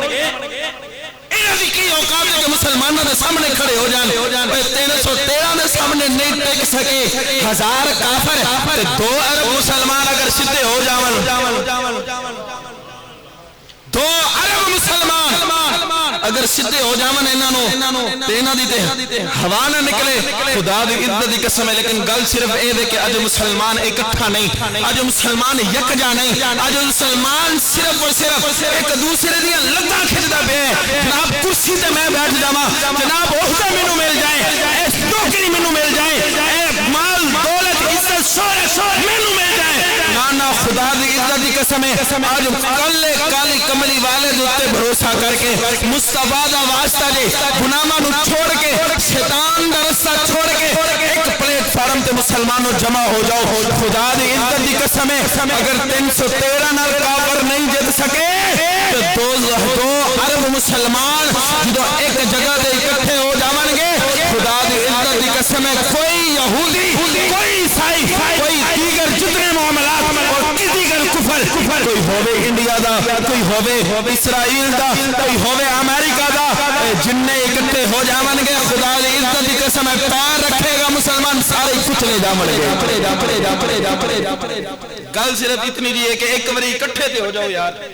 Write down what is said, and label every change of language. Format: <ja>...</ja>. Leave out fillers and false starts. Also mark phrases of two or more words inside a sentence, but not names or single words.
<pa>کی اوقات ہے کہ مسلمانوں دے سامنے کھڑے ہو جان 313 دے سامنے نہیں ٹک سکے 1000 کافر 2 ارب مسلمان اگر سدھے ہو جاون 2 ارب مسلمان اگر سدھے ہو جاون انہاں تے انہاں دی تے ہوا نہ نکلے خدا دی عزت دی قسم ہے لیکن گل صرف اے دے کہ اج مسلمان اکٹھا نہیں اج مسلمان یکجا نہیں اج مسلمان صرف اور صرف ایک دوسرے دی لتاں کھچدا پیا جناب کرسی تے میں بیٹھ جاواں جناب عہدہ مینوں مل جائے اے نوکری مینوں مل جائے اے مال دولت عزت شہرت مینوں مل جائے نانا خدا دی عزت دی قسم ہے اج کلے کالی کملی والے دے تے بھروسہ کر کے مصطفیٰ دا واسطہ جے گناہاں نو چھوڑ کے شیطان دا رستہ چھوڑ کے ایک پلیٹ فارم تے مسلمانوں جمع ہو جاؤ خدا دی عزت دی قسم ہے اگر 313 نال کافر نہیں جیت سکے تو 2 ارب مسلمان جدو ایک جگہ دے اکٹھے ہو جاون گے خدا دی عزت دی قسم ہے کوئی یہودی کوئی عیسائی کوئی دیگر جتنے معاملات اور دیگر کفر کوئی ہوے انڈیا دا کوئی ہوے اسرائیل دا کوئی ہوے امریکہ دا جننے اکٹھے ہو جاون گے خدا دی عزت دی قسم ہے پیر رکھے گا مسلمان سارے کچلے جاون گے گل صرف اتنی جی ہے کہ ایک باری اکٹھے تے ہو جاؤ یار</pa>